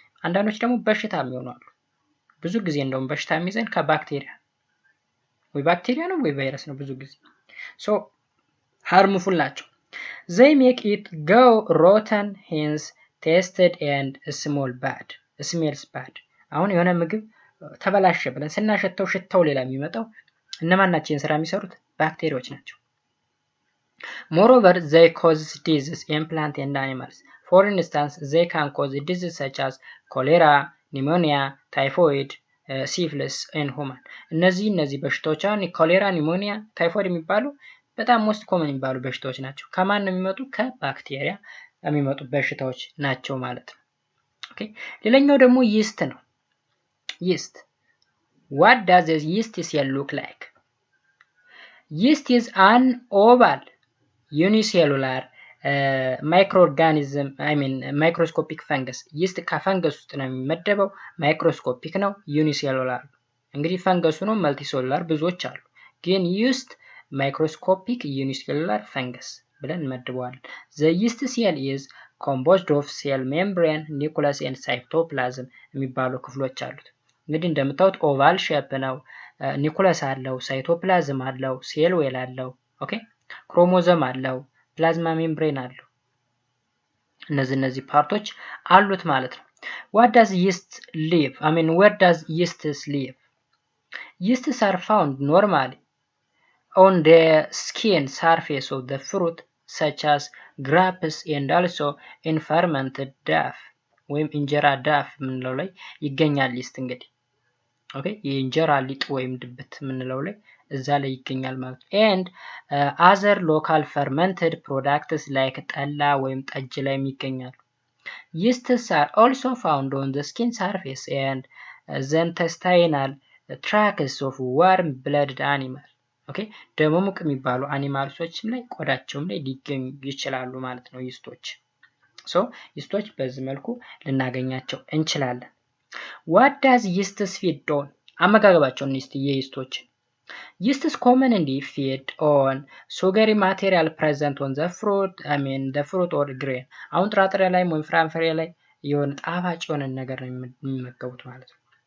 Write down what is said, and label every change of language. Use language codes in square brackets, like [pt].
[am] አንዳንዶች ደግሞ በሽታ የሚሆናሉ። ብዙ ጊዜ እንደውም በሽታ የሚይዘን ከባክቴሪያ ወይ ባክቴሪያ ነው ወይ ቫይረስ ነው ብዙ ጊዜ። [en] so harmful [am] ናቸው። [en] they make it go rotten, hence tasted and smells bad. [am] አሁን የሆነ ምግብ ተበላሸ ብለን ስናሸተው ሽታው ሌላ የሚመጣው እነማን ናቸው? ስራ የሚሰሩት ባክቴሪያዎች ናቸው። [en] Moreover, they cause diseases in plants and animals. For instance, they can cause diseases such as cholera, pneumonia, typhoid, syphilis in human. [am] እነዚህ በሽታዎች አሁን ኮሌራ፣ ኒሞኒያ፣ ታይፎይድ የሚባሉ በጣም ሞስት ኮመን የሚባሉ በሽታዎች ናቸው። ከማን ነው የሚመጡ? ከባክቴሪያ የሚመጡ በሽታዎች ናቸው ማለት ነው። ኦኬ ሌላኛው ደግሞ yeast ነው። yeast. [en] What does a yeast cell look like? Yeast is an oval unicellular [am] ማይክሮኦርጋኒዝም ማይክሮስኮፒክ ፈንገስ ይስት ከፈንገስ ውስጥ ነው የሚመደበው። ማይክሮስኮፒክ ነው። ዩኒሴሉላር እንግዲህ ፈንገሱ ነው። መልቲሴሉላር ብዙዎች አሉ፣ ግን ይስት ማይክሮስኮፒክ ዩኒሴሉላር ፈንገስ ብለን እንመድበዋለን። [en] ዘ ይስት ሴል ኢዝ ኮምፖዝድ ኦፍ ሴል ሜምብሬን ኒኩለስ ኤንድ ሳይቶፕላዝም [am] የሚባሉ ክፍሎች አሉት። እንግዲህ እንደምታዩት ኦቫል ሼፕ ነው። ኒኩለስ አለው፣ ሳይቶፕላዝም አለው፣ ሴል ዌል አለው፣ ኦኬ ክሮሞዞም አለው፣ ፕላዝማ ሜምብሬን አለው። እነዚህ ፓርቶች አሉት ማለት ነው። [en] what does yeast live? where does yeasts live? Yeasts are found normally on the skin surface of the fruit such as grapes and also in fermented dough [am] ወይም እንጀራ ዳፍ ምንለው ላይ ይገኛል። ይስት እንግዲህ ኦኬ የእንጀራ ሊጥ ወይም ድብት ምንለው ላይ እዛ ላይ ይገኛል ማለት ነው። [en] and other local fermented products like [am] ጠላ ወይም ጠጅ ላይ ይገኛሉ። [en] yeasts are also found on the skin surface and the intestinal tracts of warm blooded animals. [am] ኦኬ ደሞ ሙቅ የሚባሉ አኒማልሶችም ላይ ቆዳቸውም ላይ ሊገኙ ይችላሉ ማለት ነው ይስቶች። ሶ ይስቶች በዚህ መልኩ ልናገኛቸው እንችላለን። [en] what does yeasts feed on? [am] አመጋገባቸውን እስቲ የይስቶች [en] yeasts commonly feed on sugary material present on the fruit the fruit or grain [am] አሁን ጥራጥሬ ላይ ወይም ፍራፍሬ ላይ የሆነ ጣፋጭ የሆነ ነገር ነው የሚመገቡት ማለት ነው።